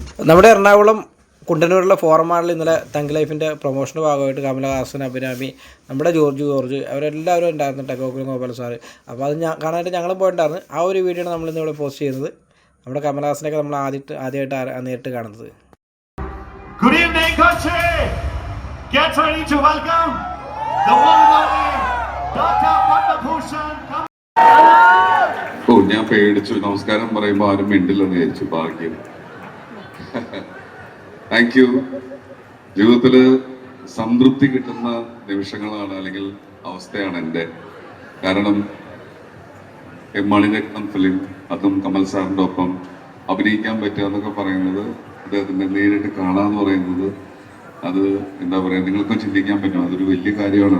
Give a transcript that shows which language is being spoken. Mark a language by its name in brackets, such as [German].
[Malayalam] നമ്മുടെ എറണാകുളം കുണ്ടന്നൂരിലെ ഫോറമാളിൽ ഇന്നലെ തങ്ക് ലൈഫിൻ്റെ പ്രൊമോഷൻ്റെ ഭാഗമായിട്ട് കമലഹാസൻ, അഭിരാമി, നമ്മുടെ ജോർജ് അവരെല്ലാവരും ഉണ്ടായിരുന്നു, ഗോകുലം ഗോപാൽ സാറ്. അപ്പോൾ അത് കാണാനായിട്ട് ഞങ്ങളും പോയിട്ടുണ്ടായിരുന്നു. ആ ഒരു വീഡിയോ ആണ് നമ്മളിന്ന് ഇവിടെ പോസ്റ്റ് ചെയ്യുന്നത്. നമ്മുടെ കമലഹാസനൊക്കെ നമ്മൾ ആദ്യമായിട്ട് നേരിട്ട് കാണുന്നത്. [English] Good evening, Kochi. Get ready to welcome the one and only Dr. Padma Bhushan. [Malayalam] ഓ, ഞാൻ പേടിച്ചു. നമസ്കാരം പറയുമ്പോൾ ആരും മിണ്ടില്ലെന്ന് വിചാരിച്ചു. ഭാഗ്യം. Thank you. ജീവിതത്തിൽ സംതൃപ്തി കിട്ടുന്ന നിമിഷങ്ങളാണ്, അല്ലെങ്കിൽ അവസ്ഥയാണ് എൻ്റെ. കാരണം മണിരത്നം ഫിലിം, അതും കമൽ സാറിൻ്റെ ഒപ്പം അഭിനയിക്കാൻ പറ്റുക എന്നൊക്കെ പറയുന്നത്, അദ്ദേഹത്തിൻ്റെ നേരിട്ട് കാണാന്ന് പറയുന്നത്, അത് എന്താ പറയുക, നിങ്ങൾക്കും ചിന്തിക്കാൻ പറ്റും, അതൊരു വലിയ കാര്യമാണ്.